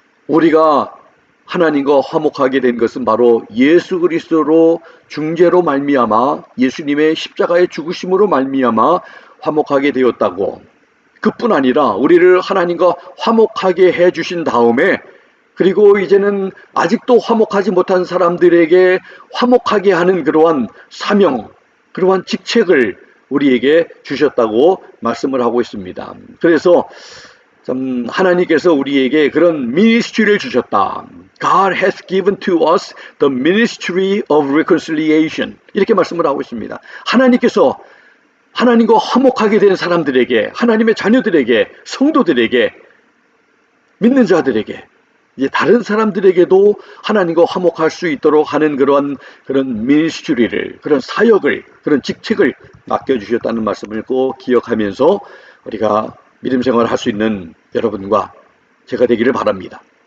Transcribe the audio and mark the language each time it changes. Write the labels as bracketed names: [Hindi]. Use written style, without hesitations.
[Korean] 우리가 하나님과 화목하게 된 것은 바로 예수 그리스도로 중재로 말미암아 예수님의 십자가의 죽으심으로 말미암아 화목하게 되었다고, 그뿐 아니라 우리를 하나님과 화목하게 해주신 다음에, 그리고 이제는 아직도 화목하지 못한 사람들에게 화목하게 하는 그러한 사명, 그러한 직책을 우리에게 주셨다고 말씀을 하고 있습니다. 그래서 참 하나님께서 우리에게 그런 미니스트리를 주셨다. [English] God has given to us the ministry of reconciliation. [Korean] 이렇게 말씀을 하고 있습니다. 하나님께서 하나님과 화목하게 된 사람들에게, 하나님의 자녀들에게, 성도들에게, 믿는 자들에게, 이제 다른 사람들에게도 하나님과 화목할 수 있도록 하는 그런 미니스트리를, 그런 사역을, 그런 직책을 맡겨주셨다는 말씀을 꼭 기억하면서 우리가 믿음 생활을 할 수 있는 여러분과 제가 되기를 바랍니다.